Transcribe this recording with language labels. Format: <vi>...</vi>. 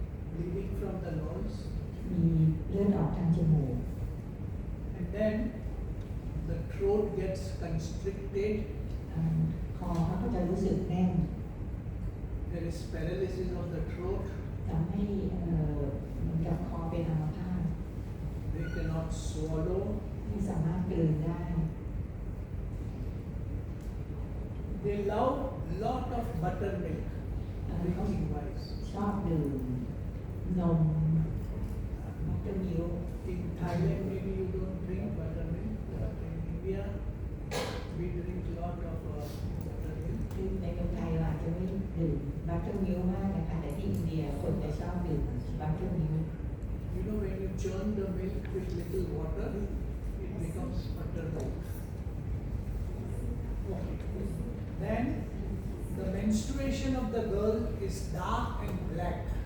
<en>bleeding from the nose,</en> <th>มีเลือดออกทางจมูก</th> <en>and then the throat gets constricted,</en> <th>คอเขาก็จะรู้สึกแน่น</th> <en>there is paralysis of the throat,</en> <th>ทำให้เหมือนกับคอเป็นอัมพาต</th> <en>they cannot swallow,</en> <th>ไม่สามารถกลืนได้</th> <en>they love lot of buttermilk,</en> <th>เขา</th> <en>drinking wise.</en> <th>ชอบดื่มนมมัตเตอร์มิลค์</th> <en>In Thailand, maybe you don't drink buttermilk, but in India, we drink lot of buttermilk.</en> <th>คือในเมืองไทยเราอาจจะไม่ดื่มบัตเตอร์มิลค์มากนะคะแต่ที่อินเดียคนจะชอบดื่มบัตเตอร์มิลค์</th> <en>You know, when you churn the milk with little water, it becomes buttermilk. Okay. Then, the menstruation of the girl is dark and black.</en>